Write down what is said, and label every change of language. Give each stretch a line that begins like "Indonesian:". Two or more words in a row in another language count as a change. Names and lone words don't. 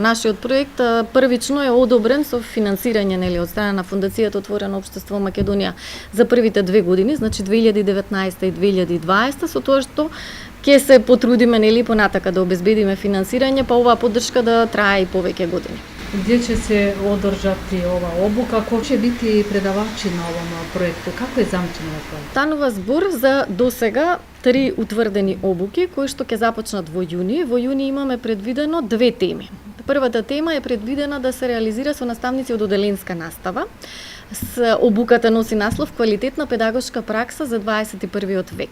Macedonian: Нашиот проект првично е одобрен со финансирање нели од страна на Фондацијата Отворено општество Македонија за првите 2 години, значи 2019 и 2020, со тоа што ќе се потрудиме нели понатака да обезбедиме финансирање, па оваа поддршка да трае и повеќе години.
Serbian: Gdje će se održati ova obuka? Ko će biti predavači na ovom projektu? Kako je zamišljeno това?
Macedonian: Станува збор за досега 3 утврдени обуки кои што ќе започнат во јуни. Во јуни имаме предвидено 2 теми. Првата тема е предвидена да се реализира со наставници од оделенска настава. Обуката носи наслов Квалитетна педагошка пракса за 21 век.